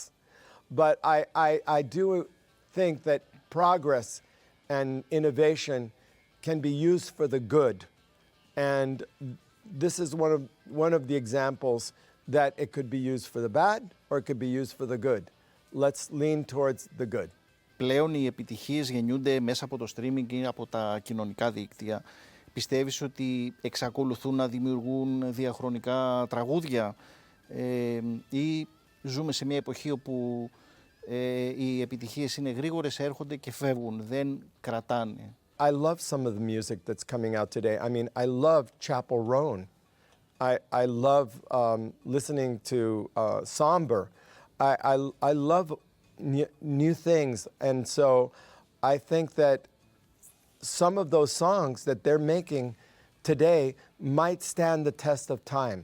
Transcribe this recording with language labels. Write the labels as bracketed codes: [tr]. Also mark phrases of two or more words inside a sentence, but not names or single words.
[en] But I do think that progress and innovation can be used for the good. And this is one of the examples that it could be used for the bad or it could be used for the good. Let's lean towards the good. [el] Πλέον οι επιτυχίες γεννιούνται μέσα από το streaming ή από τα κοινωνικά δίκτυα. Πιστεύεις ότι εξακολουθούν να δημιουργούν διαχρονικά τραγούδια ή ζούμε σε μια εποχή όπου οι επιτυχίες είναι γρήγορες, έρχονται και φεύγουν, δεν κρατάνε? [en] I love some of the music that's coming out today. I mean, I love Chapel Roan. I love listening to Somber. I love new things. And so I think that some of those songs that they're making today might stand the test of time.